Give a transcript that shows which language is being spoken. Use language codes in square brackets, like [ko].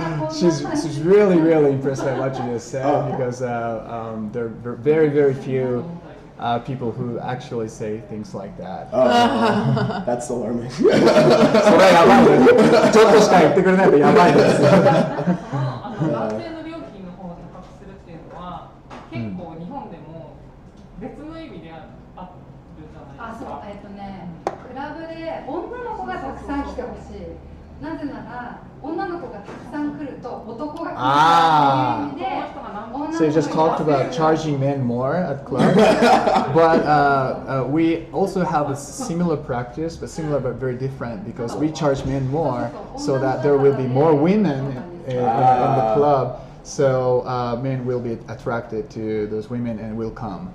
[en] She's really impressed by what you just said because there are very few people who actually say things like that. That's alarming. [ja] それはやばいです。ちょっとしか言ってくれないとやばいです。男性の料金の方を高くするっていうのは結構日本でも別の意味であるじゃないですか。クラブで女の子がたくさん来てほしい。なぜなら女の子がたくさん来ると男が来るっていう意味で。 [en] So you just talked about charging men more at clubs, but we also have a similar practice, but similar but very different because we charge men more so that there will be more women in the club. So men will be attracted to those women and will come.